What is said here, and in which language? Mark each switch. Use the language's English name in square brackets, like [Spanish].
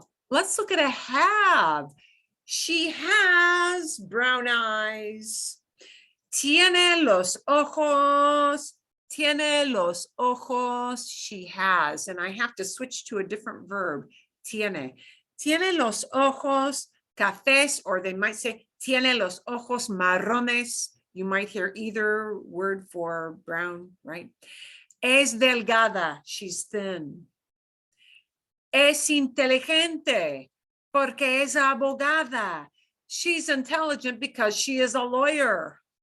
[English] Let's look at a have. She has brown eyes. [Spanish] Tiene los ojos. Tiene los ojos. [English] She has. And I have to switch to a different verb. [Spanish] Tiene. Tiene los ojos cafés, [English] or they might say, [Spanish] tiene los ojos marrones. [English] You might hear either word for brown, right? [Spanish] Es delgada. [English] She's thin. [Spanish] Es inteligente porque es abogada. [English] She's intelligent because she is a lawyer.